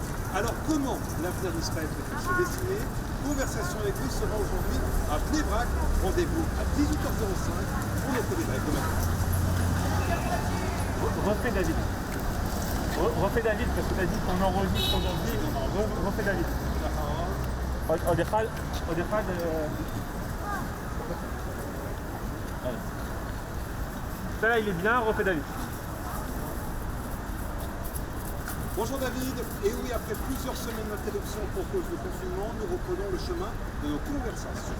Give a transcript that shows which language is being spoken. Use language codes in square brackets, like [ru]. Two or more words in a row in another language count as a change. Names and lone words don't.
[fr] Alors comment l'avenir d'Israël peut-il se dessiner? Conversation avec lui sera aujourd'hui à Bnei Brak. Rendez-vous à 18h05 pour notre débrief de matin. Refais David. Refais David parce que tu as dit qu'on enregistre aujourd'hui. Refais David. [he] עוד אחד. [fr] Ça là il est bien, refais David. Bonjour David, et oui, après plusieurs semaines d'interruption pour cause de confinement, nous reprenons le chemin de nos conversations.